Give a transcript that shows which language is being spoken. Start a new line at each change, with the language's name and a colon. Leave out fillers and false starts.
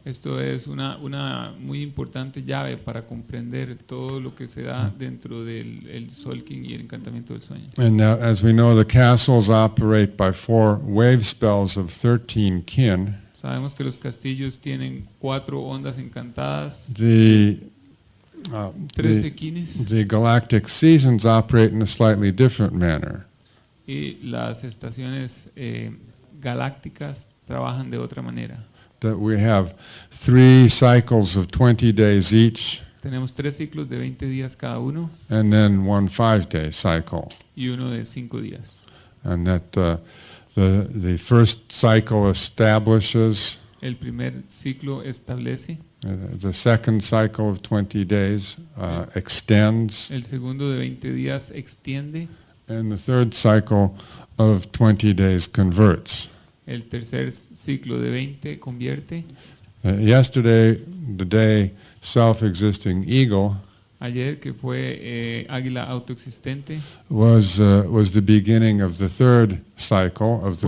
Spanish: Esto es una muy importante llave para comprender todo lo que se da dentro del Tzolk'in y el encantamiento del sueño.
English: And now, as we know, the castles operate by 4 wave spells of 13 kin.
Spanish: Sabemos que los castillos tienen 4 ondas encantadas,
English: The
Spanish: 13 kines,
English: the galactic seasons operate in a slightly different manner.
Spanish: y las estaciones galácticas trabajan de otra manera.
English: That we have 3 cycles of 20 days each,
Spanish: Tenemos 3 ciclos de 20 días cada uno
English: and then 1 5-day cycle.
Spanish: y uno de 5 días.
English: And that the first cycle establishes,
Spanish: El primer ciclo establece,
English: the second cycle of 20 days extends,
Spanish: el segundo de 20 días extiende,
English: and the third cycle of 20 days converts.
Spanish: el tercer ciclo de 20 convierte.
English: Yesterday, the day self-existing eagle
Spanish: Ayer, que fue águila autoexistente,
English: was the beginning of the third cycle of the